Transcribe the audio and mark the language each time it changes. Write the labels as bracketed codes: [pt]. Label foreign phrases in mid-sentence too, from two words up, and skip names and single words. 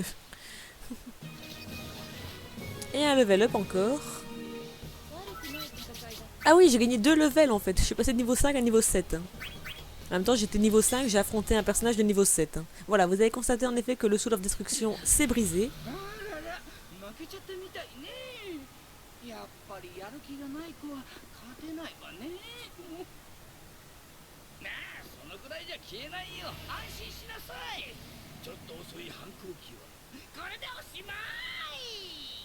[fr] Et un [en] level up [fr] encore. Ah oui, j'ai gagné 2 levels en fait. Je suis passé de niveau 5 à niveau 7. En même temps, j'étais niveau 5, j'ai affronté un personnage de niveau 7. Voilà, vous avez constaté en effet que le Soul of Destruction s'est brisé. [ja] やっぱりやる気がない子は勝てないわね。なあ、そのくらいじゃ消えないよ。安心しなさい。ちょっと遅い反抗期はこれでおしまい。